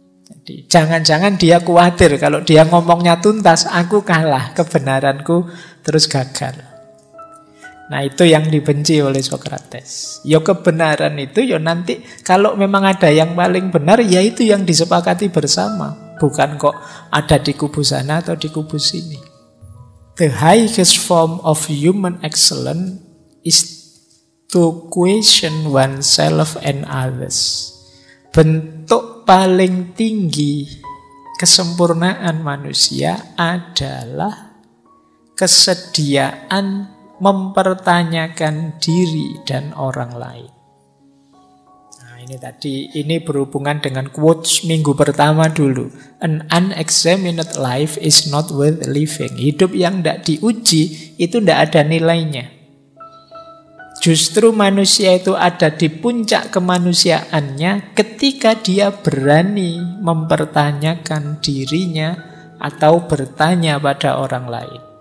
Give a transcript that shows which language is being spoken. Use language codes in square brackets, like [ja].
[id] Jadi jangan-jangan dia khawatir kalau dia ngomongnya tuntas, aku kalah, kebenaranku terus gagal. Nah, itu yang dibenci oleh Sokrates. Ya kebenaran itu ya nanti kalau memang ada yang paling benar, ya itu yang disepakati bersama. Bukan kok ada di kubu sana atau di kubu sini. [en] The highest form of human excellence is to question oneself and others. [id] Bentuk paling tinggi kesempurnaan manusia adalah kesediaan mempertanyakan diri dan orang lain. Nah, ini berhubungan dengan quotes minggu pertama dulu. [en] An unexamined life is not worth living. [id] Hidup yang tidak diuji itu tidak ada nilainya. Justru manusia itu ada di puncak kemanusiaannya ketika dia berani mempertanyakan dirinya atau bertanya pada orang lain.